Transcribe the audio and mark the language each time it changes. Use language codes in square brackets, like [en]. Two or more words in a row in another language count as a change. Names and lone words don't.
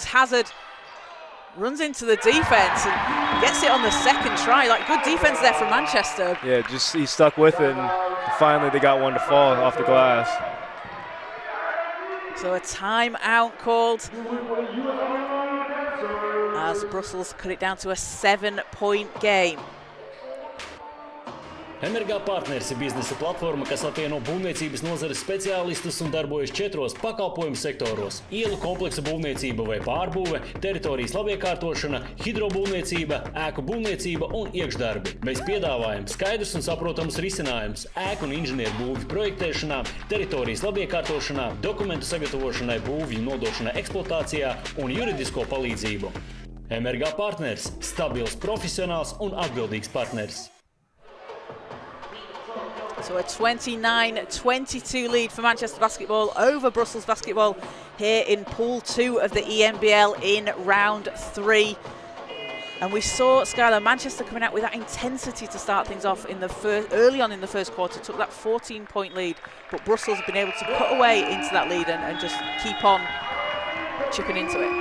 [en] Hazard runs into the defense and gets it on the second try. Like, good defense there from Manchester. Yeah, just he stuck with it, and finally they got one to fall off the glass. So a timeout called as Brussels cut it down to a 7-point game. [lv] ENBLeague partners ir biznesa platforma, kas apvieno būvniecības nozares speciālistus un darbojas 4 pakalpojumu sektoros – ielu kompleksa būvniecība vai pārbūve, teritorijas labiekārtošana, hidrobūvniecība, ēku būvniecība un iekšdarbi. Mēs piedāvājam skaidrus un saprotams risinājumus ēku un inženieru būvju projektēšanā, teritorijas labiekārtošanā, dokumentu sagatavošanai, būvju nodošanai eksploatācijā un juridisko palīdzību. ENBLeague partners – stabils, profesionāls un atbildīgs partners. [en] So a 29-22 lead for Manchester Basketball over Brussels Basketball here in Pool 2 of the ENBL in round 3. And we saw, Skylar, Manchester coming out with that intensity to start things off in the early on in the first quarter, took that 14-point lead, but Brussels have been able to cut away into that lead and just keep on chipping into it.